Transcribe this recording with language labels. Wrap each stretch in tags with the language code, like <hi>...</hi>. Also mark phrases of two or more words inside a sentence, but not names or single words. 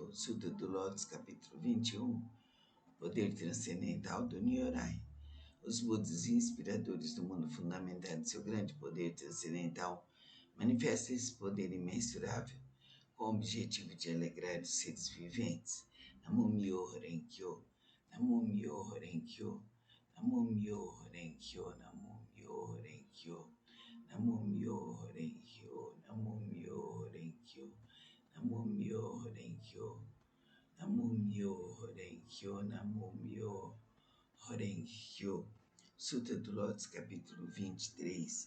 <pt>Sutra do Lótus, capítulo 21. Poder transcendental do Nyorai. Os Budas inspiradores do mundo fundamentado seu grande poder transcendental manifestam esse poder imensurável com o objetivo de alegrar os seres viventes.</pt> <ja>南無妙法蓮経、南無妙法蓮経、南無妙法蓮経、南無妙法蓮経、南無妙法蓮経、南無妙法蓮経、南無妙法蓮経、南無妙法蓮経、南無妙法蓮経.</ja> <pt>Sutra do Lótus, capítulo 23.</pt>